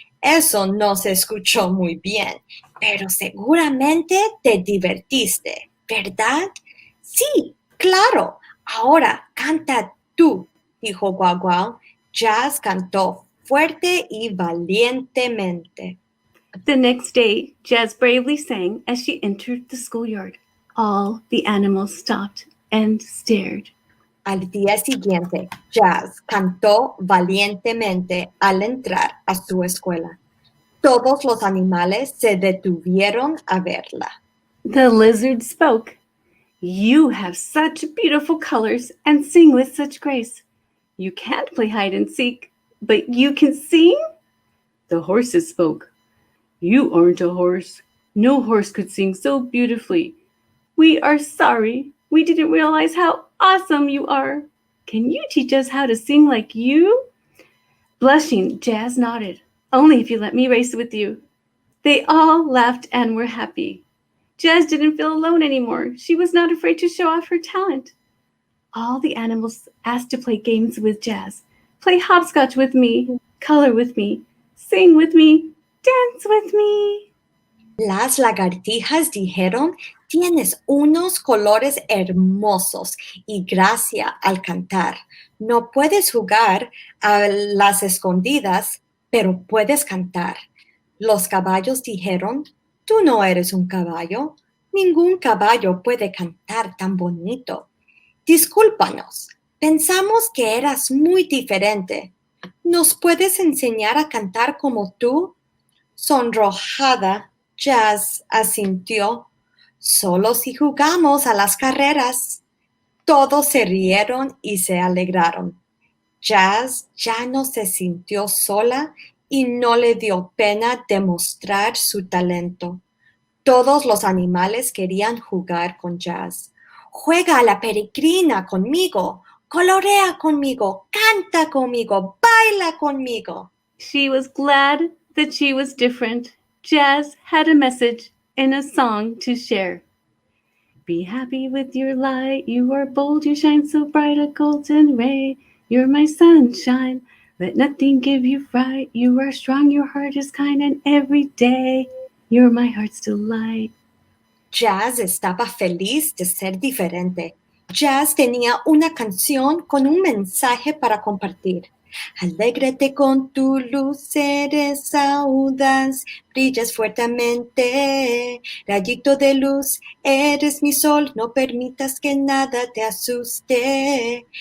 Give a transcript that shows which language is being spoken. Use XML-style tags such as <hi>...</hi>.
<es>Eso no se escuchó muy bien, pero seguramente te divertiste, ¿verdad? Sí, claro. Ahora canta tú, dijo Guau Guau. Jazz cantó fuerte y valientemente.</es> <en>The next day, Jazz bravely sang as she entered the schoolyard. All the animals stopped and stared.</en> <es>Al día siguiente, Jazz cantó valientemente al entrar a su escuela. Todos los animales se detuvieron a verla.</es> <en>The lizard spoke. You have such beautiful colors and sing with such grace. You can't play hide and seek, but you can sing? The horses spoke. You aren't a horse. No horse could sing so beautifully. We are sorry. We didn't realize how awesome you are. Can you teach us how to sing like you? Blushing, Jazz nodded. Only if you let me race with you. They all laughed and were happy. Jazz didn't feel alone anymore. She was not afraid to show off her talent. All the animals asked to play games with Jazz. Play hopscotch with me, color with me, sing with me, dance with me.</en> <es>Las lagartijas dijeron, tienes unos colores hermosos y gracia al cantar. No puedes jugar a las escondidas, pero puedes cantar. Los caballos dijeron, tú no eres un caballo. Ningún caballo puede cantar tan bonito. Discúlpanos, pensamos que eras muy diferente. ¿Nos puedes enseñar a cantar como tú? Sonrojada, Jazz asintió. Solo si jugamos a las carreras. Todos se rieron y se alegraron. Jazz ya no se sintió sola y no le dio pena demostrar su talento. Todos los animales querían jugar con Jazz. Juega a la peregrina conmigo, colorea conmigo, canta conmigo, baila conmigo.</es> <en>She was glad that she was different. Jazz had a message and a song to share. Be happy with your light. You are bold, you shine so bright, a golden ray. You're my sunshine. Let nothing give you fright. You are strong, your heart is kind, and every day you're my heart's delight.</en> <es>Jazz estaba feliz de ser diferente. Jazz tenía una canción con un mensaje para compartir. Alégrate con tu luz, eres audaz, brillas fuertemente. Rayito de luz, eres mi sol, no permitas que nada te asuste.</es>